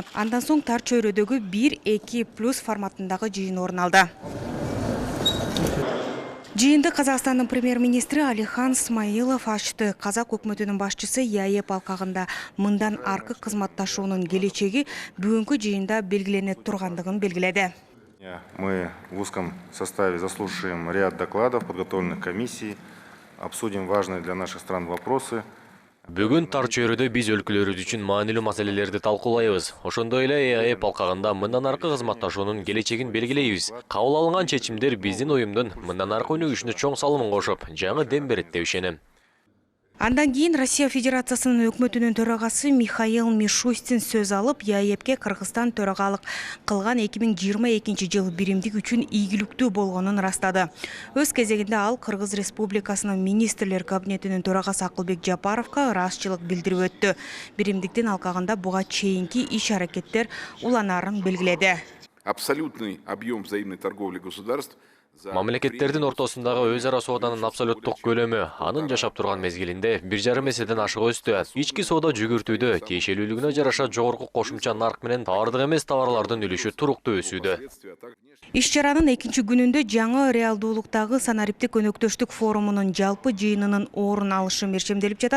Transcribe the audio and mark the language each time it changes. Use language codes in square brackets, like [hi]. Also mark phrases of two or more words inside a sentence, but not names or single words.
[ky] Андан соң тар чөйрөдөгү 1-2+ форматындагы жыйын орун алды. Жыйынды Казакстандын премьер-министри Алихан Смайылов ачты. Казак өкмөтүнүн башчысы ЯЭП алкагында мындан аркы кызматташуунун келечеги бүгүнкү жыйында белгилене тургандыгын белгиледи. [ru] Мы в узком составе заслушаем ряд докладов, подготовленных комиссией, обсудим важные для наших стран вопросы. [ky] Бүгүн тар чөйрөдө биз өлкөлөрүбүз үчүн маанилүү маселелерди талкуулайбыз. Ошондой эле ЯЭП алкагында мындан аркы кызматташуунун келечегин белгилейбиз. Кабыл алынган чечимдер биздин уюмдун мындан аркы өнүгүшүнө чоң салымын кошуп, жаңы дем берет деп ишенем. Андан кийин Россия Федерациясынын өкмөтүнүн төрагасы Михаил Мишустин сөз алып, ЯЭПке Кыргызстан төрагалык кылган 2022 биримдик үчүн ийгиликтүү болгонун ырастады. Өз кезегинде ал Кыргыз Республикасынын министрлер кабинетинин төрагасы Акылбек Жапаровго ыраазычылык билдирип өттү. Биримдиктин алкагында буга чейинки иш-аракеттер уланаарын белгиледи. [ru] Абсолютный объем взаимной торговли государств. [ky] Мамлекеттердин ортосундагы өз ара сооданын абсолюттук көлөмү анын жашап турган мезгилинде 1,5 эседен ашык өстү. Ички соода жүгүртүүдө тиешелүүлүгүнө жараша жогорку кошумча нарк менен товардык эмес товарлардын үлүшү туруктуу өсүүдө. Иш-чаранын экинчи күнүндө жаңы реалдуулуктагы санариптик өнөктөштүк форумунун жалпы жыйынынын орун алышы мерчемделип жатат.